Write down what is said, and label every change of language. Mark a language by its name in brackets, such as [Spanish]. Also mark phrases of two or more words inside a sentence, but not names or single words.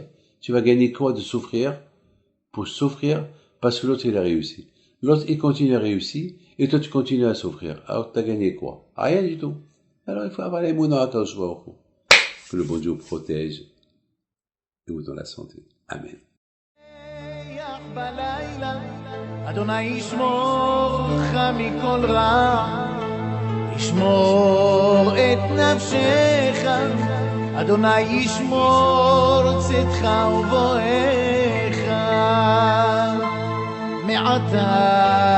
[French] Tu vas gagner quoi de souffrir? Pour souffrir parce que l'autre il a réussi. L'autre il continue à réussir et toi tu continues à souffrir. Alors tu as gagné quoi? Rien du tout. Alors il faut avoir les mots dans la tâche. Que le bon Dieu vous protège et vous donne la santé. Amen. [Hebrew] אדוני ישמור אותך מכל רע, ישמור את נפשך, אדוני ישמור צאתך ובואך מעתה